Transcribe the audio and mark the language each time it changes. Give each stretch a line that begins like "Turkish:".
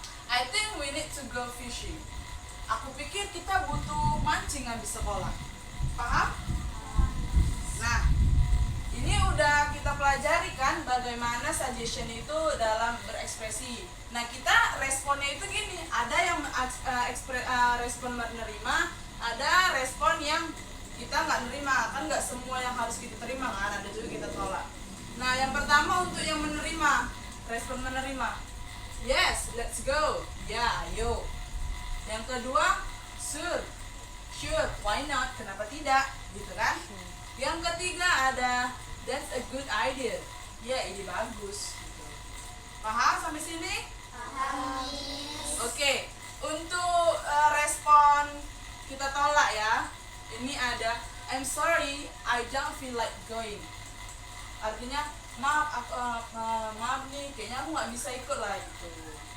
English: I think we need to go fishing.
Indonesian: Aku pikir kita butuh mancing habis sekolah. Paham? Nah, ini udah kita pelajari kan bagaimana suggestion itu dalam berekspresi. Nah, kita responnya itu gini, ada yang respon menerima, ada respon yang kita nggak nerima. Kan nggak semua yang harus kita terima kan, ada juga kita tolak. Nah, yang pertama untuk yang menerima, respon menerima.
English: Yes, let's go.
Indonesian: Ya, ayo. Yang kedua, sure.
English: Sure, why not?
Indonesian: Kenapa tidak? Gitu kan? Yang ketiga ada
English: that's a good idea.
Indonesian: Ya, ide bagus. Gitu. Paham sampai sini? Paham. Oke, untuk respon kita tolak ya. Ini ada
English: I'm sorry, I don't feel like going.
Indonesian: Artinya maaf nih, kayaknya aku nggak bisa ikut lah gitu.